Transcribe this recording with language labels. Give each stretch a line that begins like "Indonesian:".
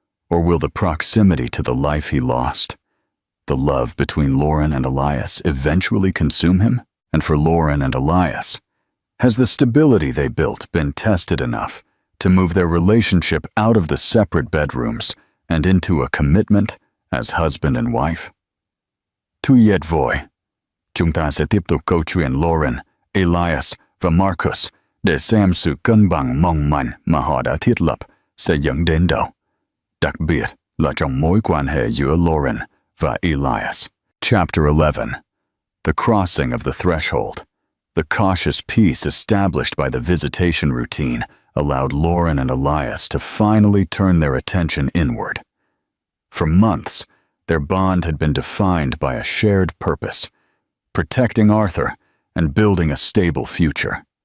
English: Or will the proximity to the life he lost, the love between Lauren and Elias, eventually consume him? And for Lauren and Elias, has the stability they built been tested enough to move their relationship out of the separate bedrooms and into a commitment as husband and wife?
Vietnamese: Tuyet voi. Chúng ta sẽ tiếp tục câu chuyện Lauren, Elias và Marcus để xem sự cân bằng mong manh mà họ đã thiết lập sẽ dẫn đến đâu, đặc biệt là trong mối quan hệ giữa Lauren và Elias.
English: Chapter 11. The Crossing of the Threshold. The cautious peace established by the visitation routine allowed Lauren and Elias to finally turn their attention inward. For months, their bond had been defined by a shared purpose: protecting Arthur and building a stable future.